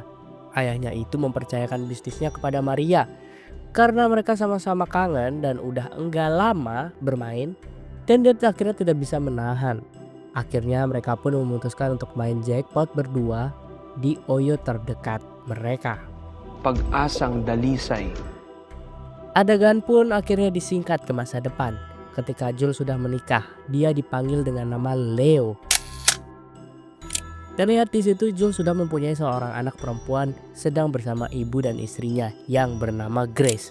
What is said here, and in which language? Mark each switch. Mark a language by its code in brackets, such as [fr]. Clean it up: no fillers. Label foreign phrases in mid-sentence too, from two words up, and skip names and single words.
[id] Ayahnya itu mempercayakan bisnisnya kepada Maria karena mereka sama-sama kangen dan udah enggak lama bermain dan dia akhirnya tidak bisa menahan. Akhirnya mereka pun memutuskan untuk main jackpot berdua di Oyo terdekat mereka. [tl] Pag-asang dalisay. [id] Adegan pun akhirnya disingkat ke masa depan. Ketika Jul sudah menikah, dia dipanggil dengan nama Leo. Terlihat di situ Jul sudah mempunyai seorang anak perempuan sedang bersama ibu dan istrinya yang bernama Grace.